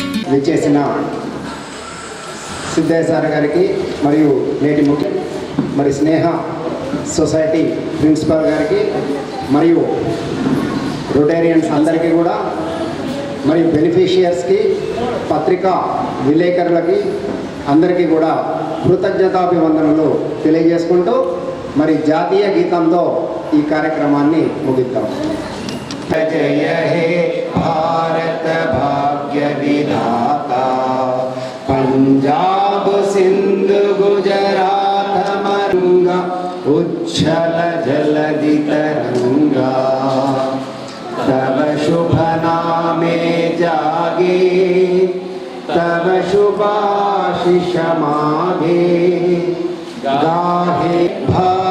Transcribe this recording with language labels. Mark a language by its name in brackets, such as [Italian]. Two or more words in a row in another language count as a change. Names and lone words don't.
[Telugu] విచ్చేసిన సిద్ధయ్య సార్ గారికి మరియు నేటి ముఖ్య మరి స్నేహ సొసైటీ ప్రిన్సిపాల్ గారికి మరియు [English] Rotarians అందరికీ [Telugu] కూడా మరియు బెనిఫిషియర్స్కి పత్రికా విలేకరులకి అందరికీ కూడా కృతజ్ఞతాభివందనలు తెలియజేసుకుంటూ మరి జాతీయ గీతంతో ఈ కార్యక్రమాన్ని ముగిద్దాం. [Hindi] जय हे भारत भाग्य विधाता पंजाब सिंध गुजरात मरुंगा उच्छल जलधि तरंगा तब शुभ नामे जागे तब शुभाशिष मागे गाहे